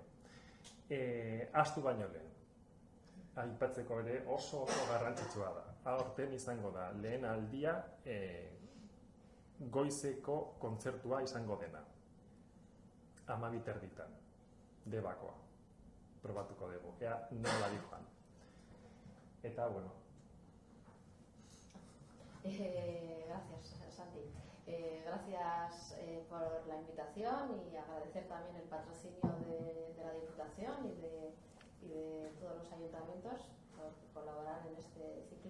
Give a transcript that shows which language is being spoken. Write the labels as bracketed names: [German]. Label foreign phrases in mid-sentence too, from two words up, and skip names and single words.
[Basque] Astu baino lehen, aipatzeko ere oso garrantzitsua da. Aurten izango da, lehen aldia goizeko kontzertua izango dena. 12:30, Debakoa. Probatuko dugu, ea nola dijoan. Eta, [Spanish] Gracias, Santi. Gracias por la invitación y agradecer también el patrocinio de la Diputación y y de todos los ayuntamientos por colaborar en este ciclo.